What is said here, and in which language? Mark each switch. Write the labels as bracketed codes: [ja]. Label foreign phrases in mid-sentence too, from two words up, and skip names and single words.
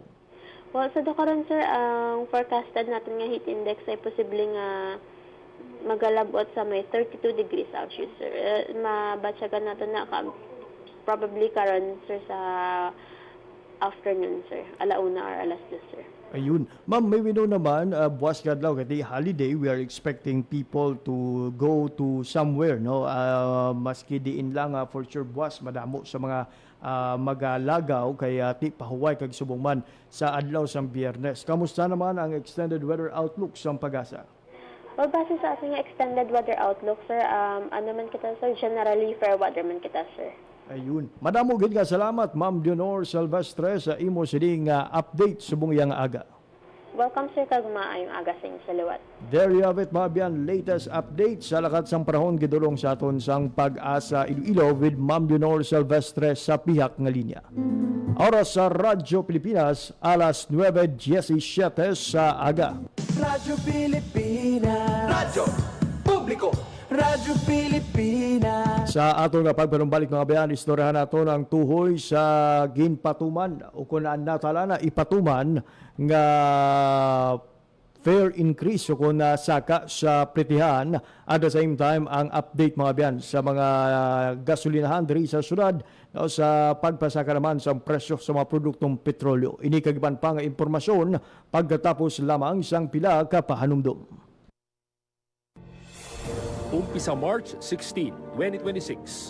[hil] Well, sa karon sir, ang forecasted natin nga [en] heat index [hil] ay posibleng magalabot sa may 32 degrees Celsius sir. Mabatsagan natin na probably karon sir sa afternoon sir, alauna or alas 2 sir. [en] Ayun. Ma'am, may we know [hil] naman, buwas kadlaw kati [en] holiday, we are expecting people to go to somewhere, [hil] no? Maski diin lang [en] for sure [hil] buwas, madamo sa mga magalagaw kaya ti pahuway kag subong man sa adlaw sang Biyernes. Kamusta naman ang [en] extended weather outlook [hil] sa Pag-asa? Well, base sa ating [en] extended weather outlook [hil] sir, ano man kita sir, [en] generally fair weather [hil] man kita sir. Ayun. Madamo gid nga salamat Ma'am Leonor Silvestre sa imo sining update subong yang aga. Welcome sir kag maayong aga sa inyo salawat. [en] There you have it, [hil] mga biyan, latest update sa lakat sang panahon gidulong sa aton sang Pag-asa Iloilo with Ma'am Leonor Silvestre sa pihak nga linya. Oras sa Radyo Pilipinas, alas 9:17 sa aga. Radyo Pilipinas. Radyo Publiko. Radyo Pilipinas. Sa aton nga pagpanumbalik mga bayan, istoryahan naton ang tuhoy sa ginpatuman o kung natala na ipatuman nga [en] fare increase [hil] o kung saka sa pritihan. [en] At the same time, [hil] ang update mga bayan sa mga gasolinahan diri sa syudad o sa pagpasaka naman sa presyo sa mga produktong petrolyo. Ini kagiban pa nga impormasyon pagkatapos lamang sang pila ka pahanumdum. Umpisa March 16, 2026.